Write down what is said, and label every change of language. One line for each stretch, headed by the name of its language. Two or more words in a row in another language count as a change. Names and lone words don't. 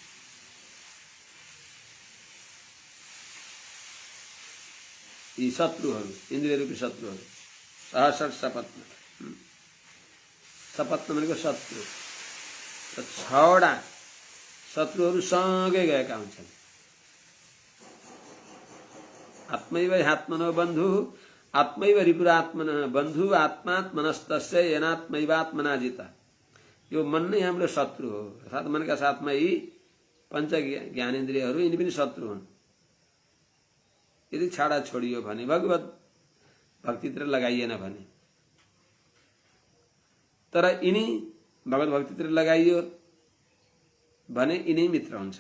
Nepali: यी शत्रुहरू, इन्द्रियरूपी शत्रुहरू सहस्रपत्न, सपत्न भनेको शत्रु, 6वटा शत्रुहरू सँगै गएका हुन्छन्।
Sanskrit: आत्मैव ह्यात्मनो बन्धु आत्मैव रिपुरात्मनः बन्धु आत्मात्मनस्तस्य येनात्मैवात्मना जिता।
Nepali: यो मन नै हाम्रो शत्रु हो, अर्थात् मनका साथमा यी पंच ज्ञानेन्द्रियहरू यिनी पनि शत्रु हुन्। यदि छाडा छोडियो भने, भगवत भक्तितिर लगाइएन भने, तर यिनी भगवत भक्तितिर लगाइयो भने यिनै मित्र हुन्छन्।